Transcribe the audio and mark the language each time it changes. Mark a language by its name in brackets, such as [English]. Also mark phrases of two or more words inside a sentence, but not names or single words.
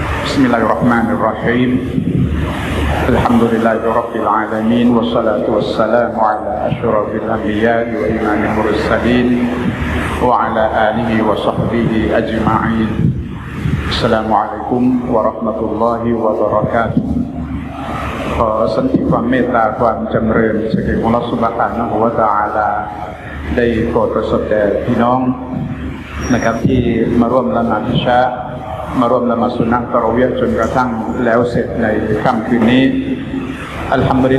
[Arabic] بسم الله الرحمن الرحيم الحمد لله رب العالمين والصلاة والسلام على أشرف الأنبياء وإمام المرسلين وعلى آله وصحبه أجمعين السلام عليكم ورحمة الله وبركاته [Thai] ขอสันติความเมตตาความจำเริญจากอัลลอฮฺ [Arabic] سبحانه وتعالى [Thai] ได้โปรดประสบแด่พี่น้องนะครับที่มาร่วมละหมาดอิชามาร่วมละหมาดสุนนะตะเราะวีห์จนกระทั่งแล้วเสร็จในค่ำคืนนี้ [Arabic] الحمد لل